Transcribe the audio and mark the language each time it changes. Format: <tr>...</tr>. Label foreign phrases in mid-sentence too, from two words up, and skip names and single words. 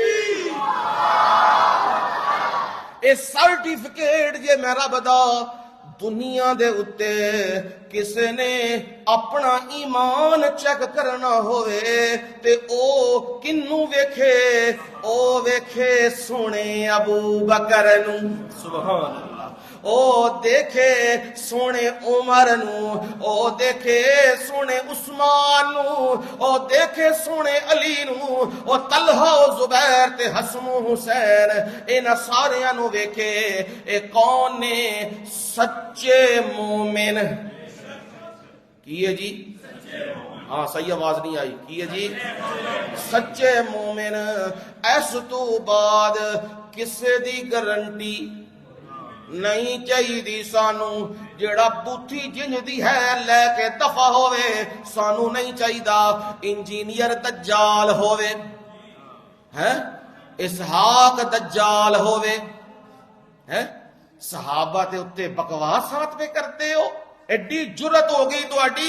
<pa>اے سرٹیفکیٹ جے میں رب دا دنیا دے اتے کسے نے اپنا ایمان چیک کرنا ہوئے تے او کنوں ویکھے، او ویکھے سونے ابو بکر نو،</pa> <ar>سبحان اللہ،</ar> <pa>او دیکھے سونے عمر نو، او دیکھے سونے عثمان نو، او دیکھے سونے علی نو، او طلحہ و زبیر تے حسن و حسین، انہاں ساریاں نو ویکھے۔ اے کون نے؟ سچے مومن۔ کیے جی؟ ہاں صحیح آواز نہیں آئی، کیے جی؟ سچے مومن۔ اس تو بعد کسے دی گارنٹی نہیں چاہیے سانو، جیڑا بوتھی جنج دی ہے لے کے دفع ہوئے سانو نہیں چاہیے، انجینئر دجال ہوئے، اسحاق دجال ہوئے، صحابہ تے اتے بکواسات پہ کرتے ہو، ایڈی جرت ہو گئی تو ایڈی۔</pa>